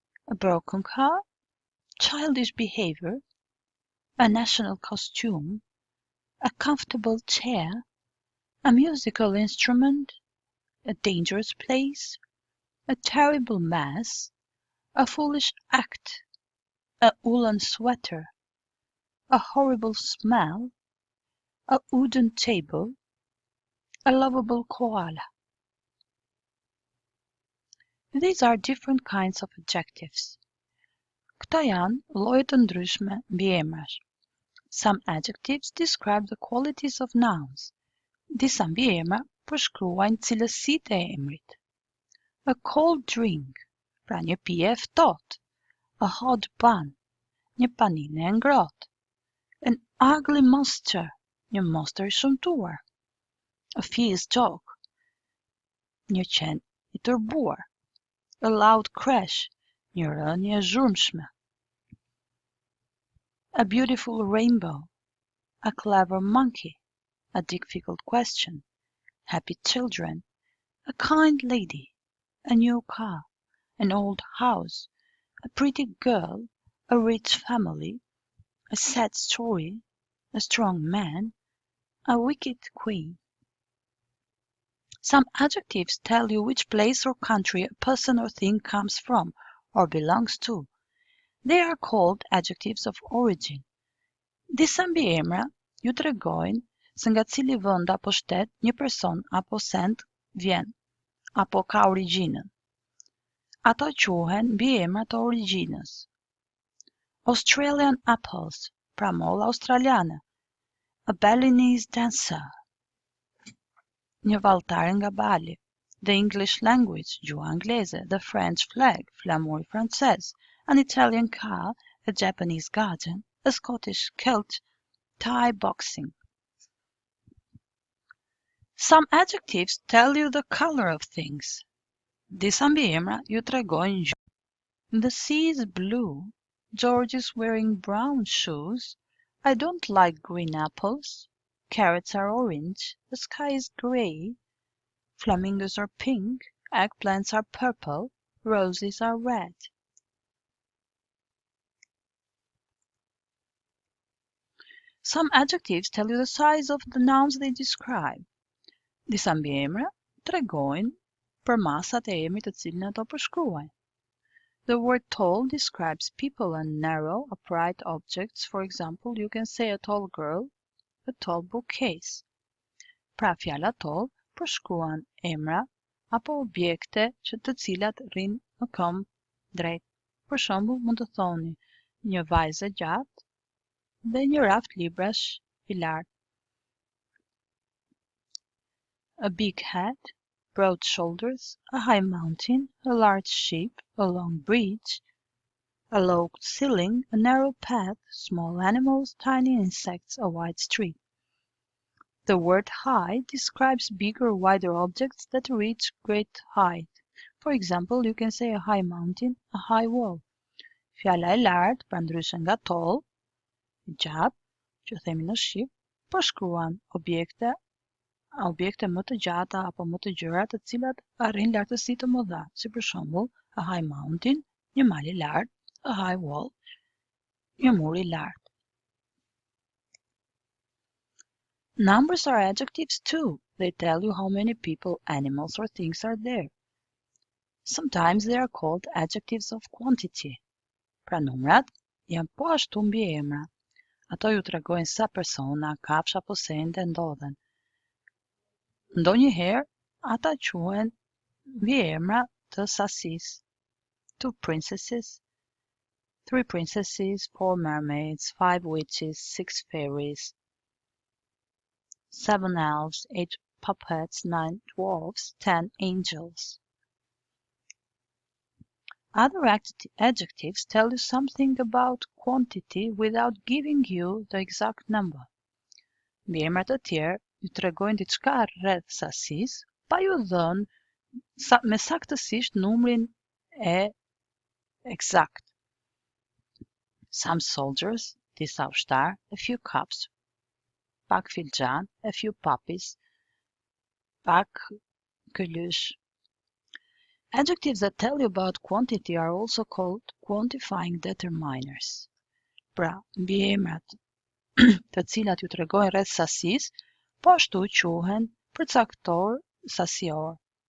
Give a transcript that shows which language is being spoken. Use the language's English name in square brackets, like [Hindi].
[English] a broken car, childish behavior, a national costume, a comfortable chair, a musical instrument, a dangerous place, a terrible mess, a foolish act, a woolen sweater, a horrible smell, a wooden table, a lovable koala. These are different kinds of adjectives. [Albanian] Këto janë lloje të ndryshme mbiemrash. [English] Some adjectives describe the qualities of nouns. [Albanian] Disa mbiemra përshkruajnë cilësitë e emrit. [English] A cold drink, [Albanian] pra një pije e ftohtë. [English] A hot bun, [Albanian] një panine e ngrohtë. [English] An ugly monster, [Albanian] një monster I shëmtuar. [English] A fierce dog, [Albanian] një qen I turbuar. [English] A loud crash, [Albanian] një rënje e zhurmshme. [English] A beautiful rainbow, a clever monkey, a difficult question, happy children, a kind lady, a new car, an old house, a pretty girl, a rich family, a sad story, a strong man, a wicked queen. Some adjectives tell you which place or country a person or thing comes from or belongs to. They are called adjectives of origin. [Albanian] Disa mbiemra ju tregojnë se nga cili vend apo shtet një person apo send vjen apo ka origjinën. Ato quhen mbiemra të origjinës. [English] Australian apples, [Albanian] pra molla australiane. [English] A Balinese dancer, [Albanian] një vallëtare nga Bali. [English] The English language, [Albanian] gjuha angleze. [English] The French flag, [Albanian] flamuri francez. [English] An Italian car, a Japanese garden, a Scottish kilt, Thai boxing. Some adjectives tell you the color of things. [Albanian] Disa mbiemra ju tregojnë ngjyrë. [English] The sea is blue. George is wearing brown shoes. I don't like green apples. Carrots are orange. The sky is grey. Flamingos are pink. Eggplants are purple. Roses are red. Some adjectives tell you the size of the nouns they describe. [Albanian] Disa mbiemra tregojnë për masat e emrit të cilin ato përshkruajnë. [English] The word tall describes people and narrow, upright objects. For example, you can say a tall girl, a tall bookcase. [Albanian] Pra fjala tall përshkruan emra apo objekte që të cilat rrinë në këmbë drejt. Për shembull, mund të thoni një vajzë gjatë dhe një raft librash I lartë. [English] A big head, broad shoulders, a high mountain, a large ship, a long bridge, a low ceiling, a narrow path, small animals, tiny insects, a wide street. The word high describes bigger or wider objects that reach great height. For example, you can say a high mountain, a high wall. [Albanian] Fjala e lartë, pra ndryshe nga tall, gjatë, që themi në shqip, përshkruan objekte më të gjata apo më të gjëra të cilat arrin lartësi të mëdha, si për shembull, [English] a high mountain, [Albanian] një mal I lartë, [English] a high wall, [Albanian] një mur I lartë. [English] Numbers are adjectives too. They tell you how many people, animals or things are there. Sometimes they are called adjectives of quantity. [Albanian] Pra numrat janë po ashtu mbiemra. Ato ju tregojnë sa persona, kafsha apo sende ndodhen. Ndonjëherë ata quhen mbiemra të sasisë. [English] 2 princesses, 3 princesses, 4 mermaids, 5 witches, 6 fairies, 7 elves, 8 puppets, 9 dwarfs, 10 angels. Other adjectives tell you something about quantity without giving you the exact number. [Albanian] Mbiemra të tjerë ju tregojnë diçka rreth sasisë, pa ju dhënë me saktësisht numrin e eksakt. [English] Some soldiers, [Albanian] disa ushtar, [English] a few cups, [Albanian] pak filxhan, [English] a few puppies, [Albanian] pak këlysh. [English] Adjectives that tell you about quantity are also called quantifying determiners. [Albanian] Pra, mbiemrat të cilat ju tregojnë rreth sasisë, po ashtu quhen përcaktor sasior.